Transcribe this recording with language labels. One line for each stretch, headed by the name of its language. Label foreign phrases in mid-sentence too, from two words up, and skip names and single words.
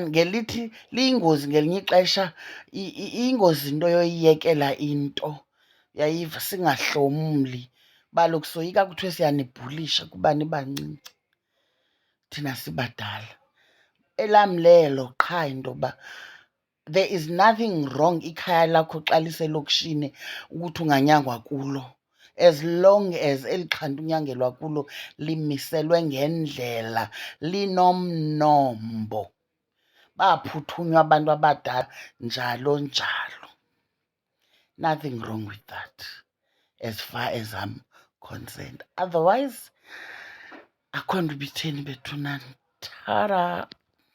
Xhosa: Ngelithi liyingozi ngelinye ixesha, iyingozi into yoyiyekela into, uyayiva, singahlomli. Baloku soyika kuthiwe siyanibhulisha kuba nibancinci thina sibadala. Elam lelo qha into yoba
English: there is nothing wrong
Xhosa: ikhaya lakho xa liselokishini ukuthi unganyangwa kulo,
English: as long as
Xhosa: eli xhanti unyangelwa kulo limiselwe ngendlela, linomnombo, baphuthunywa abantu abadala, njalo njalo.
English: Nothing wrong with that as far as I'm concerned. Otherwise,
Xhosa: akho nto ibitheni bethunana. Tara.